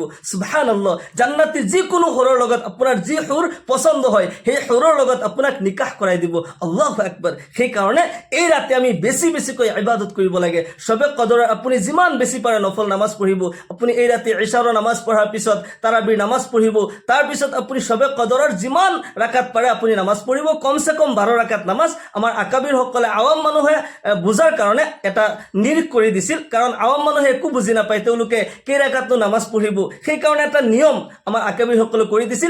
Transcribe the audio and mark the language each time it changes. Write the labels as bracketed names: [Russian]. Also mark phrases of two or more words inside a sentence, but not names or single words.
[Assamese] সুবহানাল্লাহ। জান্নাতি যিকোনো হুৰৰ লগত আপোনাৰ যি হুৰ পছন্দ হয়, সেই হুৰৰ লগত আপোনাক নিকাহ কৰাই দিব। [Arabic] الله أكبر. [Assamese] সেই কাৰণে এই ৰাতি আমি বেছি বেছিকৈ ইবাদত কৰিব লাগে। সবে কদৰৰ আপুনি যিমান বেছি পাৰে নফল নামাজ পঢ়িব। আপুনি এই ৰাতি ইশাৰৰ নামাজ পঢ়াৰ পিছত তাৰাবিৰ নামাজ পঢ়িব, তাৰ পিছত আপুনি সবে কদৰৰ যিমান ৰাকাত পাৰে আপুনি নামাজ পঢ়িব। কমসে কম 12 ৰাকাত নামাজ। আমাৰ আকাবিৰ সকলে আৱাম মানুহে বুজাৰ কাৰণে এটা নিৰ্দেশ কৰি দিছিল, কাৰণ আৱাম মানুহে একো বুজি নাপায়, তেওঁলোকে কেই ৰাকাতনো নামাজ পঢ়িব, সেই কাৰণে এটা নিয়ম আমাৰ আকাবিৰ সকলে কৰি দিছিল।